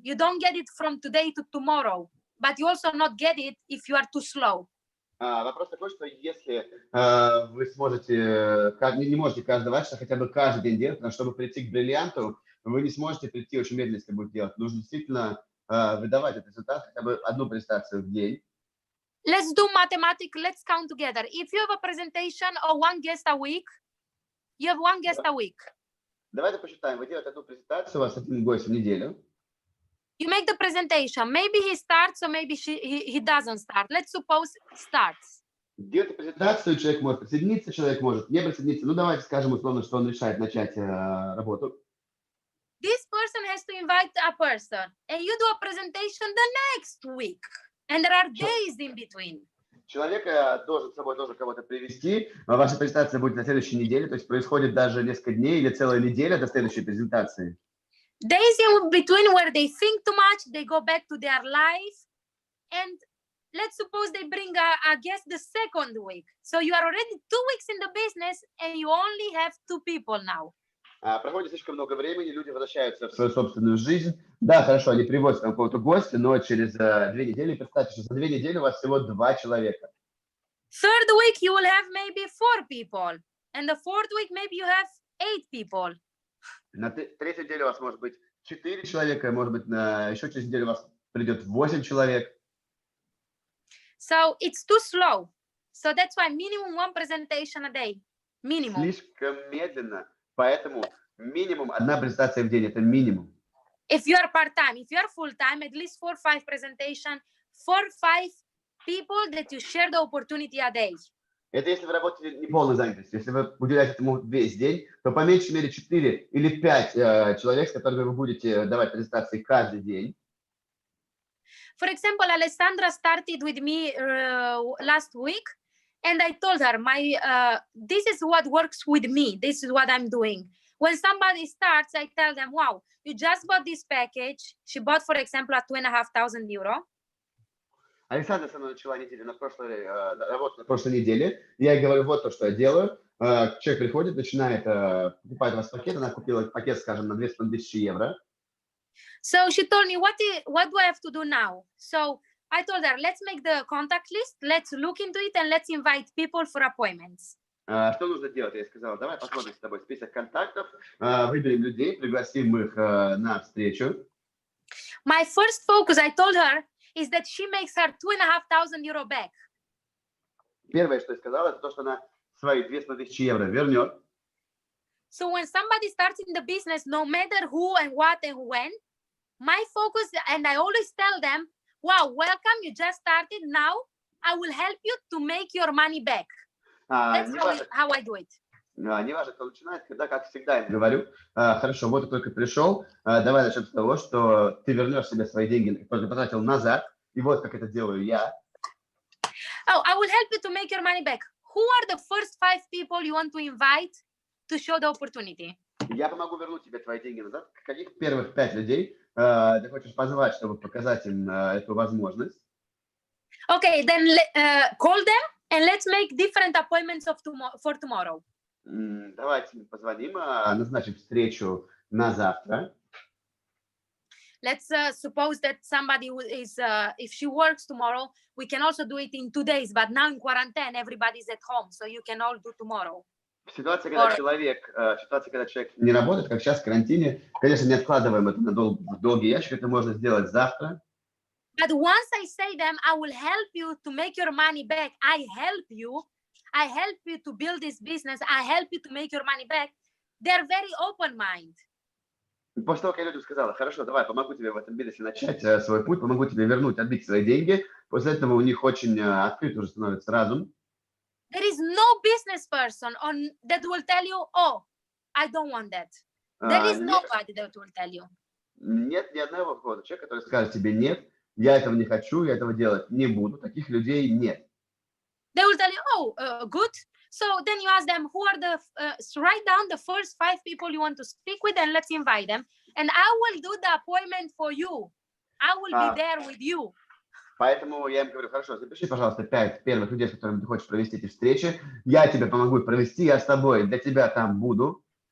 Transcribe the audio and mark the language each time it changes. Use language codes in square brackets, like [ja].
[en] You don't get it from today to tomorrow, but you also not get it if you are too slow. [ru] Вопрос такой, что если вы сможете, не можете каждый часа, хотя бы каждый день делать, но чтобы прийти к бриллианту, вы не сможете прийти очень медленно, если будете делать. Нужно действительно выдавать этот результат, хотя бы одну презентацию в день. [en] Let's do mathematics. Let's count together. If you have a presentation or one guest a week, you have one guest a week. [ru] Давайте посчитаем. Вы делаете одну презентацию, у вас один гость в неделю. [en] You make the presentation. Maybe he starts, or maybe he doesn't start. Let's suppose he starts. [ru] Делаете презентацию, человек может присоединиться, человек может не присоединиться. Ну, давайте скажем условно, что он решает начать работу. [en] This person has to invite a person, and you do a presentation the next week, and there are days in between. [ru] Человек должен с собой тоже кого-то привести. Ваша презентация будет на следующей неделе, то есть происходит даже несколько дней или целая неделя до следующей презентации. [en] Days in between where they think too much, they go back to their life, and let's suppose they bring a guest the second week. So you are already 2 weeks in the business, and you only have 2 people now. [ru] Проходит слишком много времени, люди возвращаются в свою собственную жизнь. Да, хорошо, они привозят какого-то гостя, но через 2 недели, представьте, что за 2 недели у вас всего 2 человека. [en] Third week, you will have maybe 4 people. And the fourth week, maybe you have 8 people. [ru] На 3-й неделе у вас может быть 4 человека, может быть, еще через неделю у вас придет 8 человек. [en] So it's too slow. So that's why minimum 1 presentation a day. Minimum. [ru] Слишком медленно. Поэтому минимум 1 презентация в день – это минимум. [en] If you are part-time, if you are full-time, at least 4-5 presentation, 4-5 people that you share the opportunity a day. [ru] Это если вы работаете не полной занятостью. Если вы уделяете этому весь день, то по меньшей мере 4 или 5 человек, с которыми вы будете давать презентации каждый день. [en] For example, Alessandra started with me last week, and I told her, this is what works with me. This is what I'm doing. When somebody starts, I tell them, wow, you just bought this package. She bought, for example, a 2,500 euro. [ru] Александра со мной начала работу на прошлой неделе. Я ей говорю, вот то, что я делаю. Человек приходит, начинает покупать у вас пакет. Она купила пакет, скажем, на 2500 евро. [en] So she told me, what do I have to do now? So I told her, let's make the contact list, let's look into it, and let's invite people for appointments. [ru] Что нужно делать? Я ей сказала, давай посмотрим с тобой список контактов, выберем людей, пригласим их на встречу. [en] My first focus, I told her, is that she makes her 2,500 euro back. [ru] Первое, что я сказала, это то, что она свои 2500 евро вернет. [en] So when somebody starts in the business, no matter who and what and when, my focus, and I always tell them, wow, welcome, you just started. Now I will help you to make your money back. That's how I do it. [ru] Неважно, кто начинает, когда, как всегда, я говорю, хорошо, вот ты только пришел, давай начнем с того, что ты вернешь себе свои деньги, которые потратил назад, и вот как это делаю я. [en] Oh, I will help you to make your money back. Who are the first 5 people you want to invite to show the opportunity? [ru] Я помогу вернуть тебе твои деньги назад. Каких первых 5 людей ты хочешь позвать, чтобы показать им эту возможность? [en] Okay, then call them and let's make different appointments for tomorrow. [ru] Давайте позвоним, назначим встречу на завтра. [en] Let's suppose that somebody is, if she works tomorrow, we can also do it in 2 days, but now in quarantine, everybody's at home, so you can all do tomorrow. [ru] Ситуация, когда человек не работает, как сейчас в карантине, конечно, не откладываем это на долгий ящик, это можно сделать завтра. [en] But once I say them, I will help you to make your money back. I help you to build this business. I help you to make your money back. They're very open-minded. [ru] После того, как я людям сказала, хорошо, давай, помогу тебе в этом бизнесе начать свой путь, помогу тебе вернуть, отбить свои деньги, после этого у них очень открыт уже становится разум. [en] There is no business person that will tell you, oh, I don't want that. There is nobody that will tell you. [ru] Нет ни одного входа человека, который скажет тебе нет, я этого не хочу, я этого делать не буду. Таких людей нет. [en] They will tell you, oh, good. So then you ask them, who are write down the first 5 people you want to speak with and let's invite them. And I will do the appointment for you. I will be there with you. [ru] Поэтому я им говорю, хорошо, запиши, пожалуйста, 5 первых людей, с которыми ты хочешь провести эти встречи. Я тебе помогу провести, я с тобой, для тебя там буду.